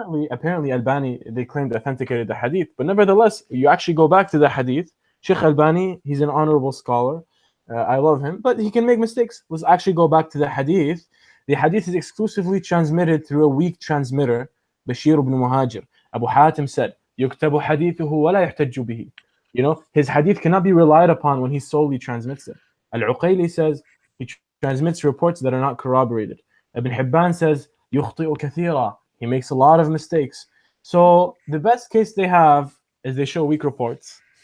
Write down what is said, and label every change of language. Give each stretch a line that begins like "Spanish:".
English: apparently Albani, they claimed authenticated the hadith, but nevertheless, you actually go back to the hadith. Sheikh Albani, he's an honorable scholar. I love him, but he can make mistakes. Let's actually go back to the hadith. The hadith is exclusively transmitted through a weak transmitter, Bashir ibn Muhajir.
Arabic: Abu Hatim said, يُكْتَبُ حَدِيثُهُ وَلَا يُحْتَجُّ بِهِ.
English: You know, his hadith cannot be relied upon when he solely transmits it. Al-Uqayli says he transmits reports that are not corroborated. Ibn Hibban says
Arabic: يُخْطِئُ كَثِيرًا.
English: He makes a lot of mistakes. So the best case they have is they show weak reports.